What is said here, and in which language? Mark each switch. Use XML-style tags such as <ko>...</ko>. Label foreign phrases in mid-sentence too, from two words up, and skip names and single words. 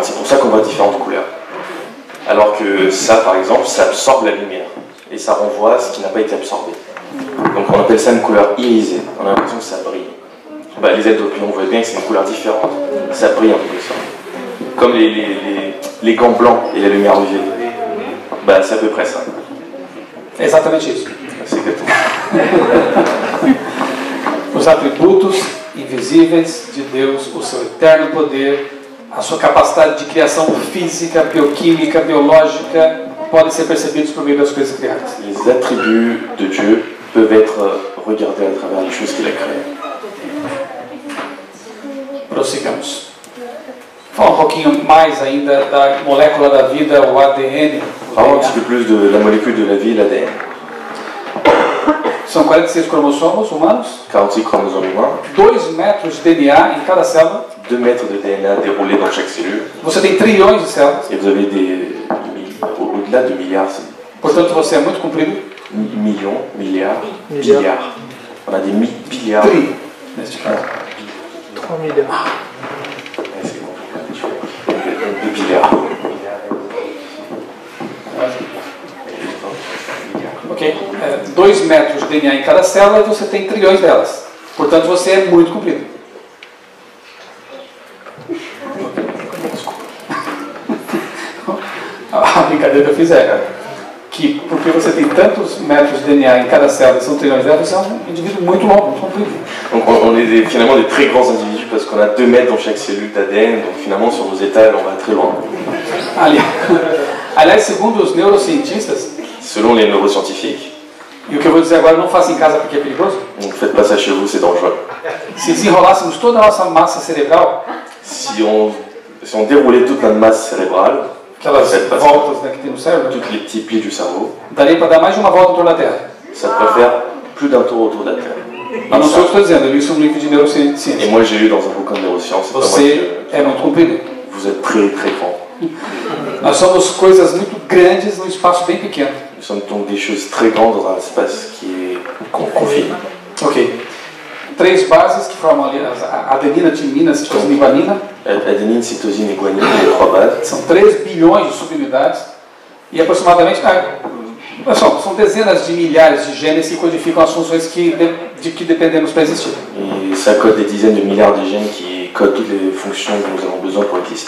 <fr>C'est pour ça qu'on voit différentes couleurs. Alors que ça, par exemple, ça absorbe la lumière et ça renvoie ce qui n'a pas été absorbé. Donc on appelle ça une couleur irisée, on a l'impression que ça brille. Bah, les ailes d'opinion, on voit bien que c'est une couleur différente. Ça brille en quelque sorte. Comme les gants blancs et la lumière UV. Bah, c'est à peu près ça.</fr> <pt>É exatamente isso.</pt> <fr>C'est exactement.</fr> <pt>Os atributos invisíveis de Deus, o seu eterno poder, a sua capacidade de criação física, bioquímica, biológica, podem ser percebidos por meio das coisas criadas.</pt> <fr>Les attributs de Dieu peuvent être regardés à travers les choses qu'il a créées.</fr> <pt>Prossigamos. Fala um pouquinho mais ainda da molécula da vida, o ADN.</pt> <fr>Parlons un petit peu plus de la molécule de la vie, l'ADN.</fr> <pt>São 46 cromossomos humanos,</pt> <fr>46 chromosomes humains,</fr> <pt>2 metros de DNA em cada célula.</pt> <fr>2 mètres de DNA déroulés dans chaque cellule,</fr> <pt>Você tem trilhões de células,</pt> <fr>et vous avez au-delà de milliards,</fr> <pt>portanto você é muito comprido.</pt> <fr>millions, milliards, billiards. On a des billiards.</fr> <pt>Tri, neste caso.</pt> <fr>3 milliards. Ouais, c'est compliqué. Des billiards. Ok?</fr> <pt>2 metros de DNA em cada célula e você tem trilhões delas. Portanto, você é muito comprido. A brincadeira que eu fiz é que, porque você tem tantos metros de DNA em cada célula e são trilhões delas, você é um indivíduo muito longo, muito comprido.</pt> <fr>Donc on est finalement des très grands individus parce qu'on a 2 mètres dans chaque cellule d'ADN, donc finalement sur nos étals on va très loin.</fr> <pt>Aliás, segundo os neurocientistas,</pt> <fr>Selon les neuroscientifiques,</fr> <pt>e o que eu vou dizer agora não faça em casa porque é perigoso,</pt> <fr>donc faites pas ça chez vous, c'est dangereux.</fr> <pt>se desenrolássemos toda a nossa massa cerebral,</pt> <fr>Si on déroulait toute notre masse cérébrale,</fr> <pt>aquelas</pt> <fr>faites pas ça,</fr> <pt>voltas, né, que tem no cérebro,</pt> <fr>tous les petits plis du cerveau,</fr> <pt>daria para dar mais de uma volta em torno da Terra.</pt> <fr>ça peut faire plus d'un tour autour de la Terre.</fr> <pt>Mas não sou eu que estou dizendo, eu li isso num livro de</pt> <fr>Et</fr> <pt>neurociência.</pt> <fr>moi j'ai lu dans un bouquin de neurosciences, c'est pas moi</fr> <pt>Você</pt> <fr>qui</fr> <pt>é muito comprido.</pt> <fr>vous êtes très très grand.</fr> <pt>Nós somos coisas muito grandes num espaço bem pequeno.</pt> <fr>Nous sommes donc des choses très grandes dans un espace qui est confiné. Ok.</fr> <pt>3 bases que formam ali a adenina, timina, citosina e guanina.</pt> <fr>Adénine, cytosine et guanine, les 3 bases.</fr> <pt>São 3 bilhões de subunidades. E aproximadamente, são dezenas de milhares de genes que codificam as funções de que dependemos para existir.</pt> <fr>Et ça code des dizaines de milliards de gènes qui codent toutes les fonctions dont nous avons besoin pour exister.</fr>